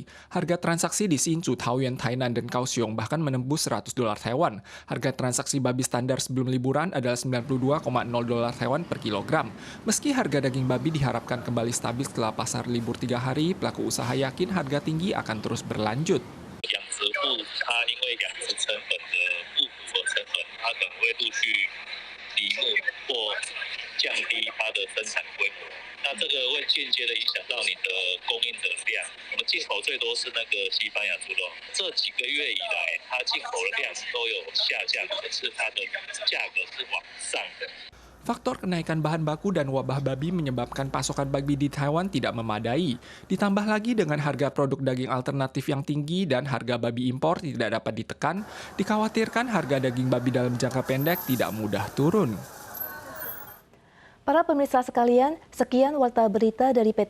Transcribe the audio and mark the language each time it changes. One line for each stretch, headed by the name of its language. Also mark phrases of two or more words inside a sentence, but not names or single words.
Indonesian: Harga transaksi di Hsinchu, Taoyuan, Tainan, dan Kaohsiung bahkan menembus $100 Taiwan. Harga transaksi babi standar sebelum liburan adalah $92.0 Taiwan per kilogram. Meski harga daging babi diharapkan kembali stabil setelah pasar libur 3 hari, pelaku usaha yakin harga tinggi akan terus berlanjut.
Chinese: 它可能会陆续离目或降低它的生产规模，那这个会间接的影响到你的供应的量。我们进口最多是那个西班牙猪肉，这几个月以来，它进口的量都有下降，可是它的价格是往上的。
Indonesian: Faktor kenaikan bahan baku dan wabah babi menyebabkan pasokan babi di Taiwan tidak memadai. Ditambah lagi dengan harga produk daging alternatif yang tinggi dan harga babi impor tidak dapat ditekan, dikhawatirkan harga daging babi dalam jangka pendek tidak mudah turun. Para pemirsa sekalian, sekian warta berita dari PTS.